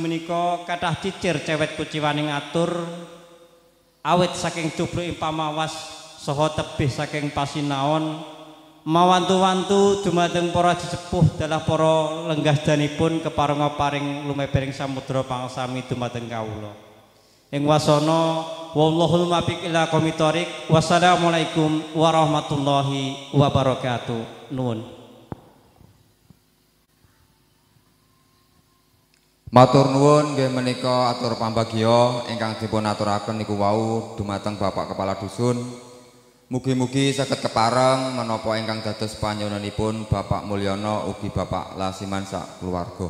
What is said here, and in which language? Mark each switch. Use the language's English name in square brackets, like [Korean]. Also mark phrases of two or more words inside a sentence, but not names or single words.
[Javanese] menika kathah cicir cewet kuciwaning atur awit saking tubruk pamawas saha tebih saking pasinaon mawantu-wantu dumateng para sesepuh dalah para lenggah danipun keparenga paring lumebering samudra pangsami dumateng kawula ing wasana [Arabic] والله الموفق إلى أقوم الطريق. والسلام عليكم ورحمة الله وبركاته. [Javanese] Nuwun. Matur nuwun nggih menika atur pambagya ingkang dipun aturaken niku wau dumateng Bapak Kepala Dusun. Mugi-mugi saged kepareng menapa ingkang dados panjenenganipun Bapak Mulyono ugi Bapak Lasiman sak keluarga.